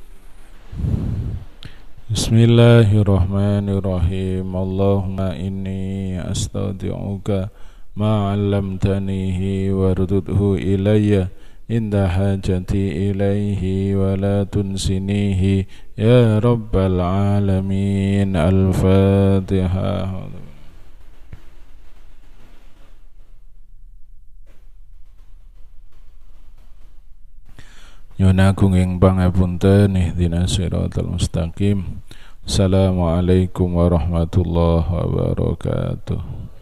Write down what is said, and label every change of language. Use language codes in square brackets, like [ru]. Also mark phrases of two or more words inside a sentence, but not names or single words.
[ar] Bismillahirrahmanirrahim. اللهم إني أستودعك ما علمتنيه فاردده إلي عند حاجتي إليه ولا تنسنيه يا رب العالمين. [jv] Al-Fatihah. Nyuwun agung ing pangapunten, [ar] اهدنا الصراط المستقيم. السلام عليكم ورحمة الله وبركاته.